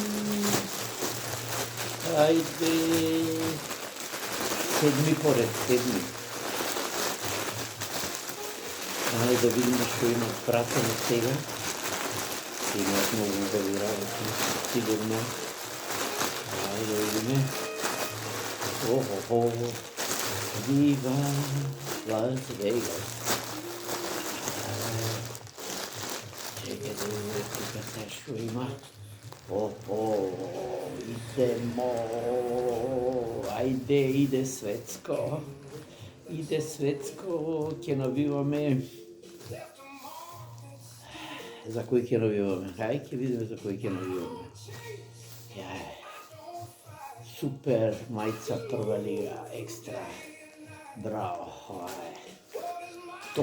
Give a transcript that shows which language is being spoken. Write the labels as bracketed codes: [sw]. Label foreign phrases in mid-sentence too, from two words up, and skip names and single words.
[mk] Ајде, седми поред, седми. Ајде да видиме што има пратено сега. Имаат многу убави работи, сигурно. Ајде да видиме. Охо. Viva Las Vegas. Чекај да видите тука се што има. [sr] Idemo. Ajde, ide svetsko. Ide svetsko, [mk] ќе навиваме. За кој ќе навиваме? Хај, ќе видиме за кој ќе навиваме. Супер мајца прва лига, екстра. Браво, топ.